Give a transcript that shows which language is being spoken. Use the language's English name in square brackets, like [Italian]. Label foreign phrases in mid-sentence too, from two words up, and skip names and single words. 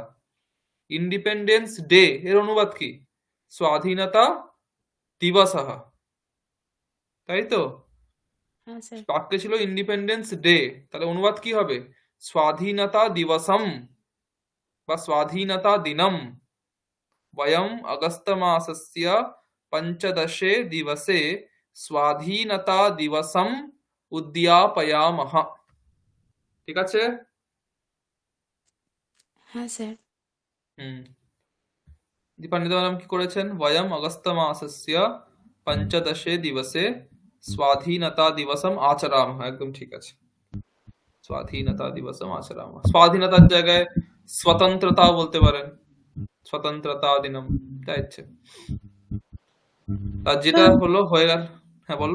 [Bangla] ইন্ডিপেন্ডেন্স ডে এর অনুবাদ কি? [Sanskrit] स्वाधीनता दिवसः, [Bangla] তাই তো? হ্যাঁ স্যার। বাক্যে ছিল ইন্ডিপেন্ডেন্স ডে, তাহলে অনুবাদ কি হবে? [Sanskrit] स्वाधीनता दिवसम् वा स्वाधीनता दिनम्। वयम् अगस्तमासस्य पञ्चदशे दिवसे स्वाधीनतादिवसम् उद्यापयामः। [Bangla] ঠিক আছে? হ্যাঁ স্যার। দীপান্বিতা ম্যাডাম কি করেছেন? [Sanskrit] वयम् अगस्तमासस्य पञ्चदशे दिवसे स्वाधीनतादिवसम् आचरामः। [Bangla] একদম ঠিক আছে, [Sanskrit] स्वाधीनतादिवसम् आचरामः। [Bangla] স্বাধীনতার জায়গায় স্বতন্ত্রতা বলতে পারেন, [Sanskrit] स्वतन्त्रता दिनम्, [Bangla] যা ইচ্ছে। আর যেটা স্যার হলো হয়ে গেল। হ্যাঁ বলুন